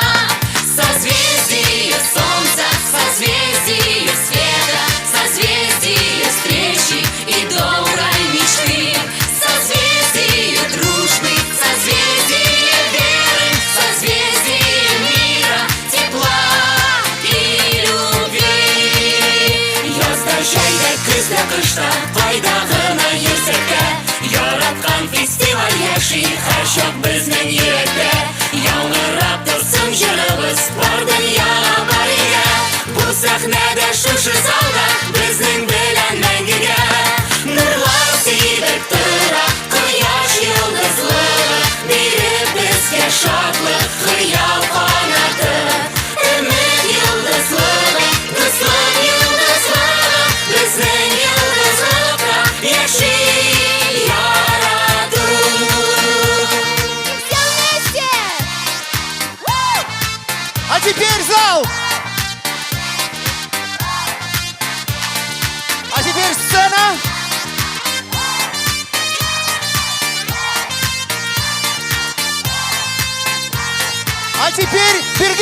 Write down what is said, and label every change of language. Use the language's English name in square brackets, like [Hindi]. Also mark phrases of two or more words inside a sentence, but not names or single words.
[Russian] Созвездие солнца, созвездие света, созвездие встречи и доброй мечты. Созвездие дружбы, созвездие веры, созвездие мира, тепла и любви. [Tatar] Язда күз бә кышта, кайдагына йөрсәккә, яраткан фестиваль яши һәрчак безнең йөрәктә. Яңгырап торсын җырыбыз, бар дөньяга барыга. Бу сәхнәдә шушы залда безнең белән мәңгегә. Нурлар сибеп тора, кояш йолдызлыгы, биреп безгә шатлык, хыял канаты. Өмет йолдызлыгы, дуслык йолдызлыгы, безнең йолдызлыкта яши ярату. [Russian] Все вместе! А теперь зал! А теперь сцена! А теперь Бирге!